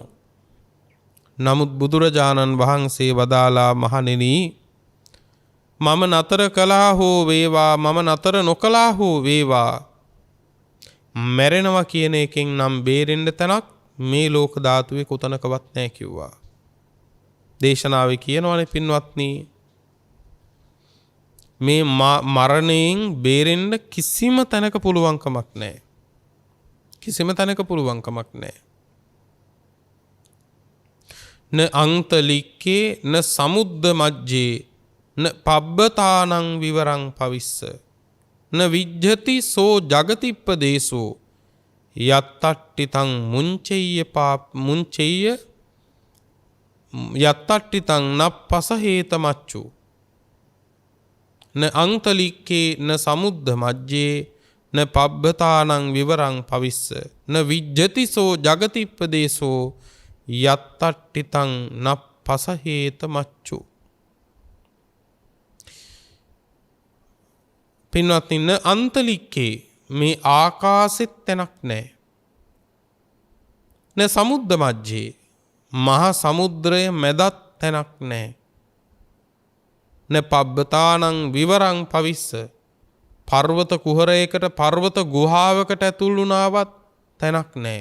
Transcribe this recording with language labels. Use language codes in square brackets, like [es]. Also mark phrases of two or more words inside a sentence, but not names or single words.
[si] නමුත් බුදුරජාණන් වහන්සේ වදාලා මහණෙනි මම නතර කළා හෝ වේවා මම නතර නොකළා හෝ වේවා මැරෙනවා කියන එකෙන් නම් බේරෙන්න තැනක් මේ ලෝක ධාතුවේ කොතනකවත් නැහැ කිව්වා. දේශනාවේ කියනවානේ පින්වත්නි මේ මරණයෙන් බේරෙන්න කිසිම තැනක පුළුවන්කමක් නැහැ. කිසිම තැනක පුළුවන්කමක් නැහැ. [pi] න අන්තලික්කේ න සමුද්ද මජ්ජේ න පබ්බතානං විවරං පවිස්ස න විජ්ජති සෝ ජගතිප්පදේසෝ යත්තට්ටිතං මුංචෙය්‍ය යත්තට්ටිතං නප්පසහේත මච්චු න අන්තලික්කේ න සමුද්ද මජ්ජේ න පබ්බතානං විවරං පවිස්ස න විජ්ජති සෝ ජගතිප්පදේසෝ යත්තට්ටිතං නප්පසහේත මච්චු. [si] පින්වත්නි [pi] න අන්තලික්කේ [si] මේ ආකාශෙත් තැනක් නැහැ. [pi] න සමුද්ද මජ්ජේ [si] මහා සමුද්‍රය මැදත් තැනක් නැහැ. [pi] න පබ්බතානං විවරං පවිස්ස [si] පර්වත කුහරයකට පර්වත ගුහාවකට ඇතුල් වුණාවත් තැනක් නැහැ.